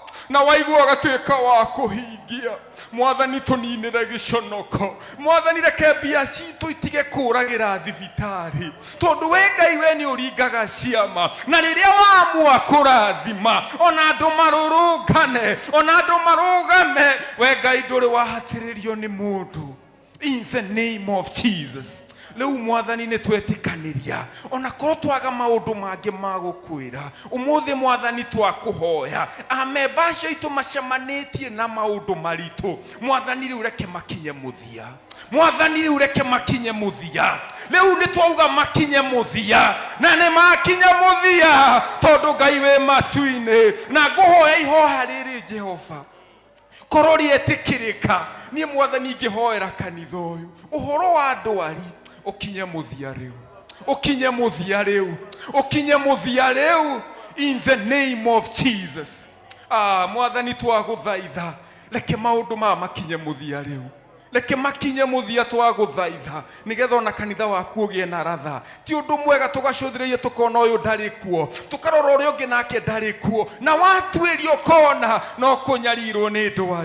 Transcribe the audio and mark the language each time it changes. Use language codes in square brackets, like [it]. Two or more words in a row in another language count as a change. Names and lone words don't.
[ki] na waigua agatuĩka wa kũhingia. Mwathani tũninĩre gĩconoko. Mwathani reke mbia citũ itige kũragĩra thibitarĩ, tondũ we Ngai we nĩ ũringaga ciama, na rĩrĩa wamua kũrathima ona andũ marũrũngane, ona andũ marũgame, we Ngai ndũrĩ wahatĩrĩrio nĩ mũndũ. [en] In the name of Jesus. [ki] Leo Mwathani nĩ twetĩkanĩria ona korwo twaga maũndũ mangĩ ma gũkwĩra, ũmũthĩ Mwathani twakũhoya amemba acio aitũ macemanĩtie na maũndũ maritũ, Mwathani rĩu reke makinye mũthia. Mwathani rĩu reke makinye mũthia. Rĩu nĩ twauga makinye mũthia, na nĩ makinye mũthia, tondũ Ngai wĩ matu-inĩ. Na ngũhoya ihoha rĩrĩ Jehova, korwo rĩetĩkĩrĩka, niĩ Mwathani ngĩhoera kanitha ũyũ ũhoro wa ndwari ukinye muthia riu, ukinye muthia riu, ukinye muthia riu, [en] in the name of Jesus. [ki] Mwathani twaguthaitha, reke maundu ma makinye muthia riu, reke makinye muthia twaguthaitha, nigetha ona kanitha waku ugie na ratha. Ti undu mwega tugacũthĩrĩrie tukona uyu ndari kuo, tukarora uria ungi nake ndari kuo, na watuĩrio kona no kunyarirwo ni ndwari.